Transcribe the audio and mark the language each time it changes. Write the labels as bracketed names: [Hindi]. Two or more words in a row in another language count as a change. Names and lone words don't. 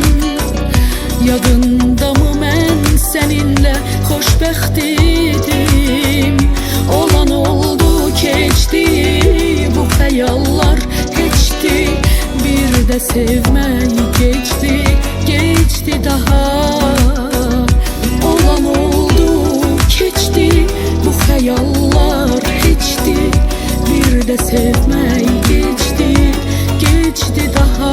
[Azerbaijani] Yadında mı mən seninle xoşbəxt idim? Olan oldu keçdi, bu xəyallar keçdi, [Turkish] bir de sevmək geçti, geçti daha. [Azerbaijani] Olan oldu keçdi, bu xəyallar keçdi, [Turkish] bir de sevmək geçti, geçti daha.